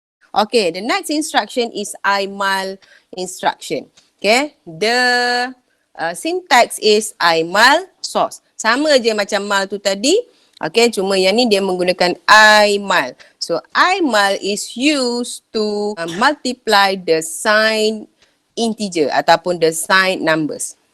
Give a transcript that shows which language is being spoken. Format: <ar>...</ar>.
<en>Okay, the next instruction is IMAL instruction. Okay, the syntax is IMAL source.</en> <ms>Sama je macam mal tu tadi. Okay, cuma yang ni dia menggunakan IMAL.</ms> <en>So, IMAL is used to multiply the signed integer ataupun the signed numbers.</en>